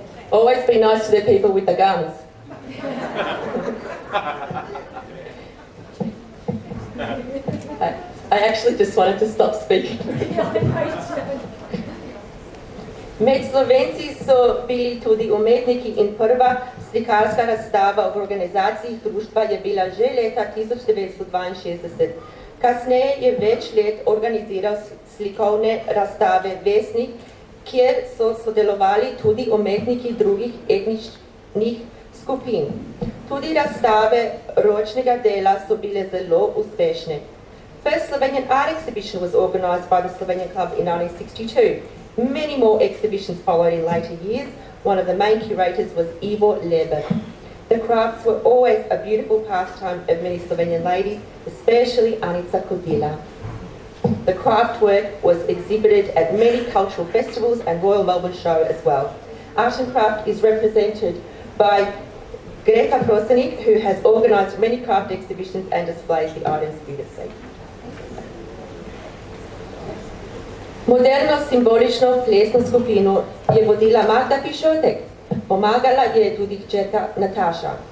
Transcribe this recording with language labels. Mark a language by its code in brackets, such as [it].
[en] Always be nice to the people with the guns. I actually just wanted to stop speaking. [sl] Med Slovenci so bili tudi umetniki in prva slikarska razstava v organizaciji društva je bila že leta 1962. Kasneje je več let organiziral slikovne razstave Vesnik, kjer so sodelovali tudi umetniki drugih etničnih skupin. Tudi razstave ročnega dela so bile zelo uspešne. [en] First Slovenian art exhibition was organized by the Slovenian Club in 1962. Many more exhibitions followed in later years. One of the main curators was Ivo Leber. The crafts were always a beautiful pastime of many Slovenian ladies, especially Anica Kodila. The craft work was exhibited at many cultural festivals and Royal Melbourne Show as well. Art and craft is represented by Greta Prosenik, who has organised many craft exhibitions and displays the items beautifully. [sl] Moderno simbolično plesno skupino je vodila Magda Pišotek, pomagala je tudi hčerka Nataša.